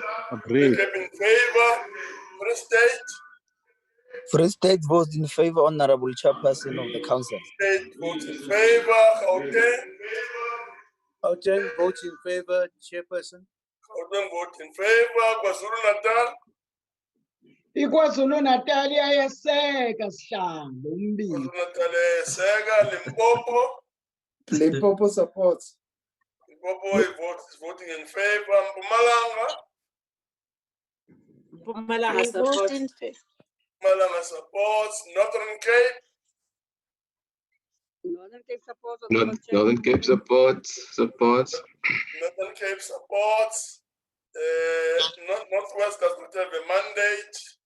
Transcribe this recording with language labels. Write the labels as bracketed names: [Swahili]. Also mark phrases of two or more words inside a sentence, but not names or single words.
[English] Eastern Agreed. Cape in favor. Free State? Free State votes in favor, Honorable Chairperson of the Council. State votes in favor. Gauteng? Gauteng votes in favor, Chairperson. Gauteng votes in favor. KwaZulu-Natal? [Zulu] iKwaZulu Natal iyayeseka Sihlangu umbili. [English] KwaZulu-Natal seka. Limpopo? Limpopo supports. Limpopo is voting in favor. Mpumalanga? Mpumalanga supports. In favor. Mpumalanga supports. Northern Cape? Northern Cape supports. Northern Cape supports. Northern Cape supports. Northwest does not have a mandate.